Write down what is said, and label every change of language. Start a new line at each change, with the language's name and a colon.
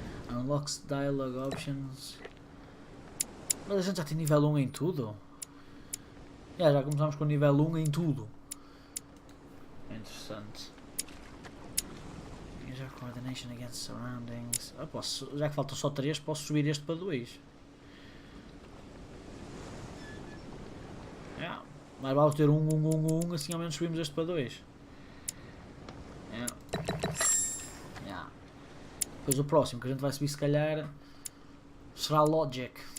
English: Unlocks dialogue options.
Portuguese: Mas a gente já tem nível 1 em tudo? Já começamos com nível 1 em tudo. É interessante.
English: Use coordination against surroundings.
Portuguese: Posso, já que faltam só 3, posso subir este para 2. Mas vamos ter 1, assim ao menos subimos este para 2. Depois o próximo que a gente vai subir se calhar será Logic.